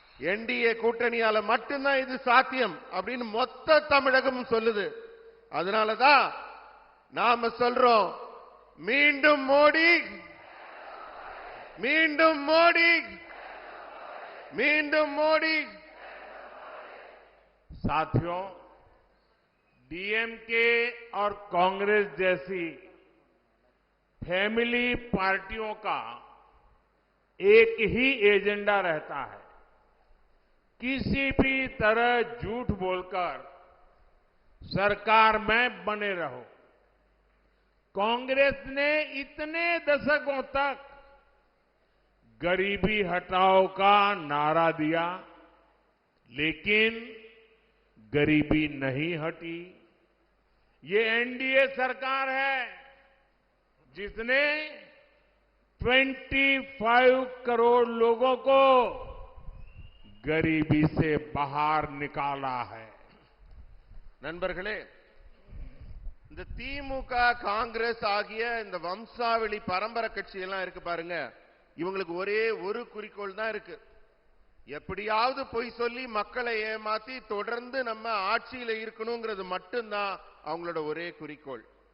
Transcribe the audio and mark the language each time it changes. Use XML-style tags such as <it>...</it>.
<ta>NDA கூட்டணியால மட்டும்தான் இது சாத்தியம் அப்படின்னு மொத்த தமிழகம் சொல்லுது. அதனாலதான் நாம சொல்றோம், மீண்டும் மோடி, மீண்டும் மோடி, மீண்டும் மோடி.</ta> <hi>साथियों, डीएमके और कांग्रेस जैसी फैमिली पार्टियों का एक ही एजेंडा रहता है, किसी भी तरह झूठ बोलकर सरकार में बने रहो. कांग्रेस ने इतने दशकों तक गरीबी हटाओ का नारा दिया, लेकिन गरीबी नहीं हटी. ये एनडीए सरकार है जिसने 25 करोड़ लोगों को गरीबी से बाहर निकाला है.</hi> <ta>நண்பர்களே, இந்த திமுக காங்கிரஸ் ஆகிய இந்த வம்சாவளி பரம்பரை கட்சி எல்லாம் இருக்கு பாருங்க, இவங்களுக்கு ஒரே ஒரு குறிக்கோள் தான் இருக்கு. எப்படியாவது பொய் சொல்லி மக்களை ஏமாத்தி தொடர்ந்து நம்ம ஆட்சியில இருக்கணுங்கிறது மட்டும்தான் அவங்களோட ஒரே குறிக்கோள்.</ta>